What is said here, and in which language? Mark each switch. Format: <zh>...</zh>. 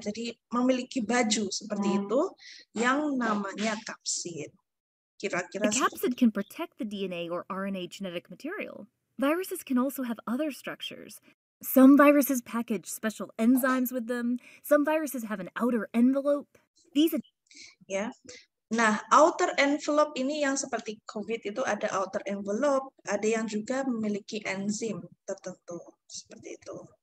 <id>Jadi memiliki baju seperti itu yang namanya kapsid. Kira-kira</id> <en>The capsid can protect the DNA or RNA genetic material. Viruses can also have other structures. Some viruses package special enzymes with them. Some viruses have an outer envelope. These</en> <id>ya. Nah, outer envelope ini yang seperti COVID itu ada outer envelope, ada yang juga memiliki enzim tertentu seperti itu.</id>